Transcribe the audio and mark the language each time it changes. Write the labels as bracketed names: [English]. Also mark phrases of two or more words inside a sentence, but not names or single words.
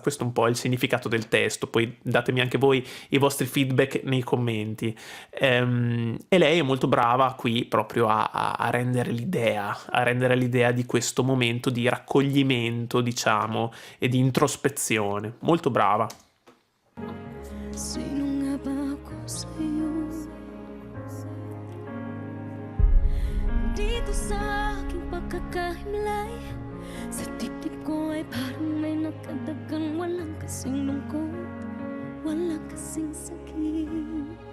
[Italian] Questo è un po' il significato del testo. Poi datemi anche voi i vostri feedback nei commenti. E lei è molto brava qui proprio a rendere l'idea di questo momento di raccoglimento, diciamo, e di introspezione. Molto brava. [Filipino] Sino nga ba ako sa'yo? Dito sa aking pagkakahimlay, sa dibdib ko ay parang may nakadagang walang kasing lungkot, walang kasing sakit.